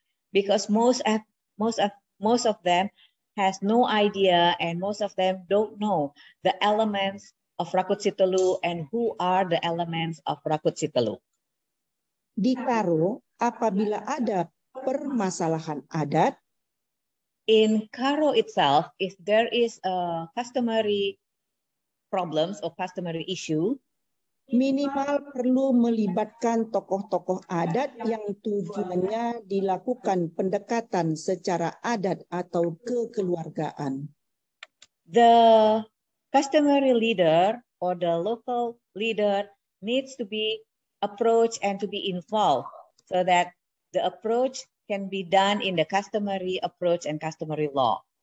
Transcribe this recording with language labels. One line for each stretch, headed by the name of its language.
English: Because most of them has no idea, and most of them don't know the elements of Rakut Sitelu and who are the elements of Rakut Sitelu.
Indonesian: Di Karo, apabila ada permasalahan adat,
English: in Karo itself, if there is a customary problems or customary issue,
Indonesian: minimal perlu melibatkan tokoh-tokoh adat yang tujuannya dilakukan pendekatan secara adat atau kekeluargaan.
English: The customary leader or the local leader needs to be approached and to be involved so that the approach can be done in the customary approach and customary law.